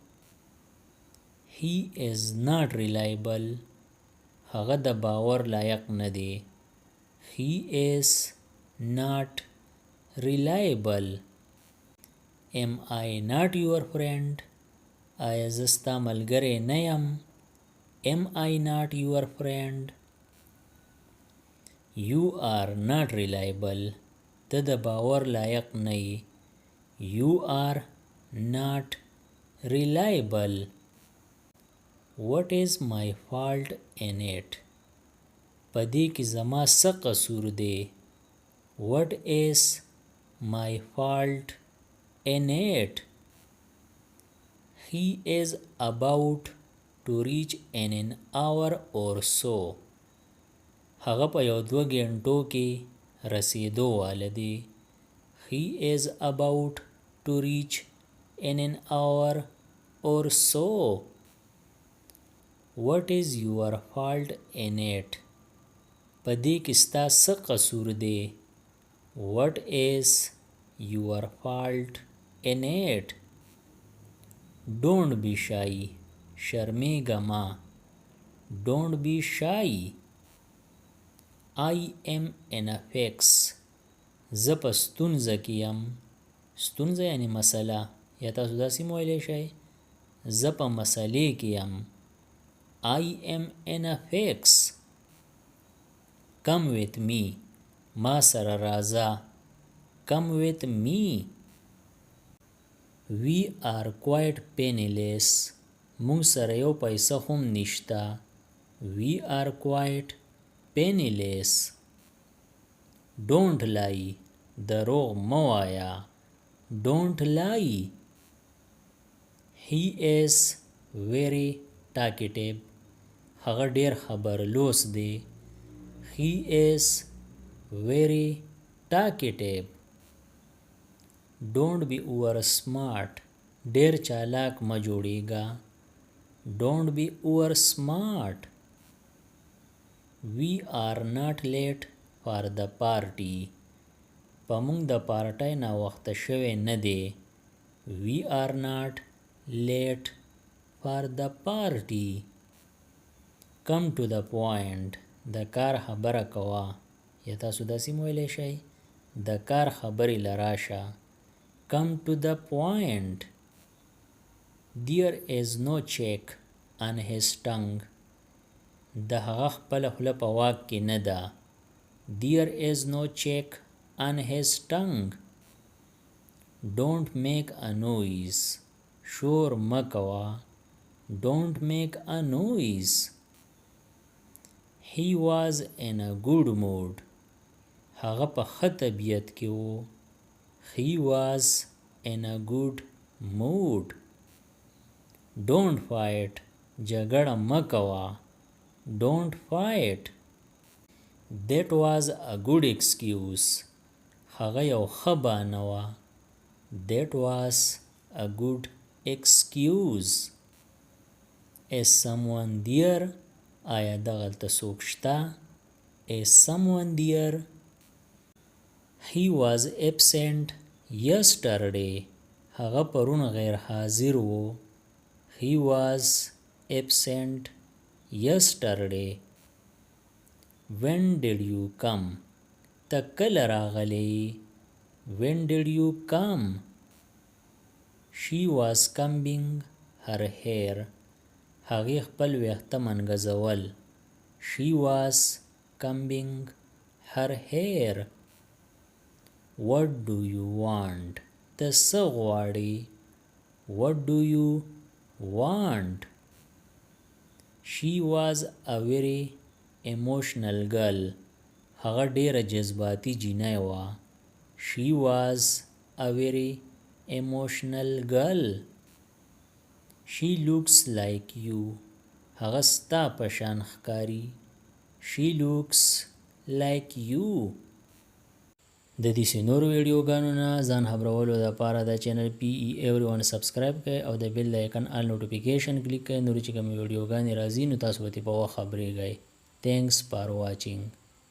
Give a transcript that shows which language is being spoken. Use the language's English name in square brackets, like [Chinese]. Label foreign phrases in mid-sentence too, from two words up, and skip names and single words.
[English] he is not reliable [Pashto] هغه د باور لایق نه دی [English] he is not reliable am I not your friend [Pashto] آیا زه ستا ملګری نه یم [English] am I not your friend you are not reliable [Pashto] ته د باور لایق نه یې [English] you are not reliable what is my fault in it [Pashto] په دې کې زما څه قصور دی [English] what is my fault in it he is about to reach in an hour or so [Pashto] هغه په یو 2 غنټو کې رسیدو واله دی [English] he is about to reach in an hour or so what is your fault in it [Pashto] په دې کې ستا څه قصور دی [English] what is your fault in it don't be shy [Pashto] شرمیږه ما [English] don't be shy I am in a fix [Pashto] زه په ستونزه کې یم ستونزه یعنی مسله یا تاسو داسې هم ویلی شئ زه په مسلې کې یم [English] I am in a fix come with me [Pashto] ما سره راځه [English] come with me we are quite penniless [Pashto] مونږ سره یو پیسه هم نشته [English] we are quite penniless don't lie [Pashto] دروغ مه وایه [English] don't lie he is very talkative [Pashto] هغه ډیر خبرلوس دی [English] he is very talkative don't be over smart [Pashto] ډیر چالاک مه جوړیږه [English] don't be over smart we are not late for the party [Pashto] په موږ د پارټۍ نه وخته شوی نه دی [English] we are not late for the party come to the point [Pashto] د کار خبره کوه یا تاسو داسې هم ویلی شئ د کار خبرې له راشه [English] come to the point there is no check on his tongue [Pashto] د هغه خپله خوله په واک کې نه ده [English] there is no check on his tongue don't make a noise [Pashto] شور مه کوه [English] don't make a noise he was in a good mood [Pashto] هغه په ښه طبیعت کې و [English] he was in a good mood don't fight [Pashto] جګړه مه کوه [English] don't fight that was a good excuse [Pashto] هغه یو ښه بهانه وه [English] that was a good excuse is someone there [Pashto] آیا دغلته څوک شته [English] is someone there he was absent yesterday [Pashto] هغه پرون غیر حاضر و [English] he was absent yesterday. When did you come? [Pashto] ته کله راغلی؟ [English] When did you come? She was combing her hair. [Pashto] هغې خپل ویښته منګزول. [English] She was combing her hair. What do you want? [Pashto] ته څه غواړې؟ [English] What do you want? She was a very emotional girl. [Pashto] هغه ډیره جذباتي جینۍ وه. [English] She was a very emotional girl. She looks like you. [Pashto] هغه ستا په شان ښکاري. [English] She looks like you. [Pashto] د دې نورو ویډیوګانو نه ځان خبرولو لپاره د چینل PE Everyone سبسکرایب کړئ او د بیل د آیکن [English] all notification [Pashto] کلیک کړئ. نورې چې کومې ویډیوګانې راځي نو تاسو به ترې په وخت خبریږئ. [English] Thanks for watching.